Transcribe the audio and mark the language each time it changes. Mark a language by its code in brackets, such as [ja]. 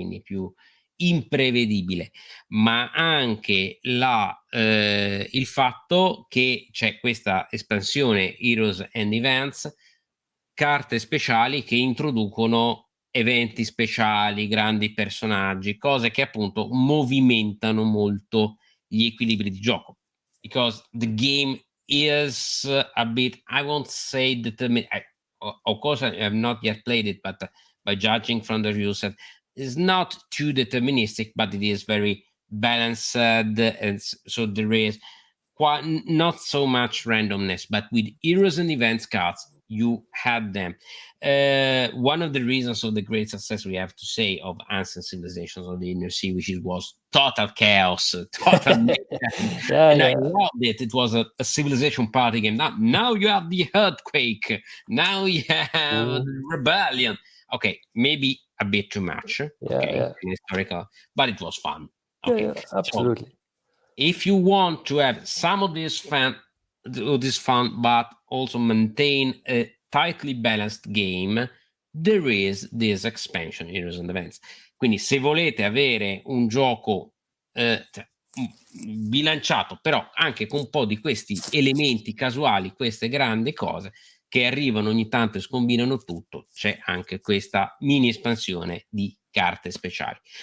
[it] Quindi più imprevedibile, ma anche il fatto che c'è questa espansione Heroes and Events, carte speciali che introducono eventi speciali, grandi personaggi, cose che appunto movimentano molto gli equilibri di gioco, [en] because the game is a bit, I won't say determined. Of course, I have not yet played it, but by judging from the reviews, it's not too deterministic, but it is very balanced, and so there is not so much randomness. But with Heroes and Events cards, you had them. One of the reasons of the great success, we have to say, of Ancient Civilizations of the Inner Sea, which was total chaos, total mayhem. And I loved it. It was a civilization party game. Now you have the earthquake. Now you have rebellion. Okay, maybe a bit too much. Historical, but it was fun. Okay, absolutely. So, if you want to have some of this fun, but also maintain a tightly balanced game, there is this expansion, Heroes and Events. [it] Quindi se volete avere un gioco bilanciato, però anche con un po' di questi elementi casuali, queste grandi cose che arrivano ogni tanto e scombinano tutto, c'è anche questa mini espansione di carte speciali.